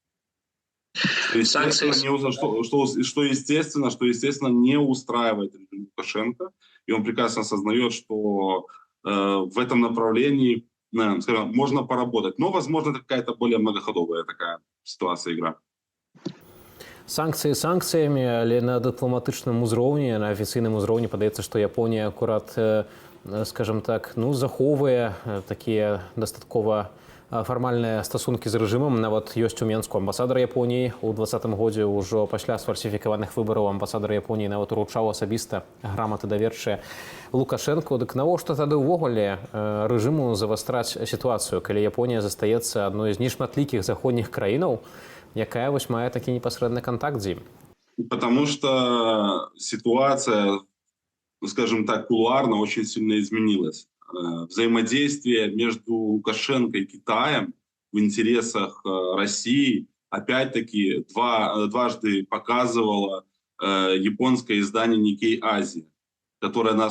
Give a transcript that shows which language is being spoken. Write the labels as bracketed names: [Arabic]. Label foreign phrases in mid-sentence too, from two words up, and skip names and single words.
[Russian] Что естественно, не устраивает режим Лукашенко. И он прекрасно осознает, что в этом направлении, скажем, можно поработать. Но, возможно, это какая-то более многоходовая такая ситуация, игра. [Belarusian] Санкцыі санкцыямі, але на дыпламатычным узроўні, на афіцыйным узроўні падаецца, што Японія акурат, скажем так, захоўвае такія дастаткова фармальныя стасункі з рэжымам. Нават ёсць у Менску амбасадар Японіі. У 2020 годзе ўжо пасля сфальсіфікаваных выбараў амбасадар Японіі нават уручаў асабіста граматы даверчыя Лукашэнку. Дык навошта тады ўвогуле рэжыму завастраць сітуацыю, калі Японія застаецца адной з нешматлікіх заходніх краінаў, якая вось мае такі непасрэдны контакт з ім? [Russian] Потому что ситуация, скажем так, кулуарно очень сильно изменилась. Взаимодействие между Лукашенко и Китаем в интересах России опять-таки дважды показывало японское издание Nikkei Asia, которое на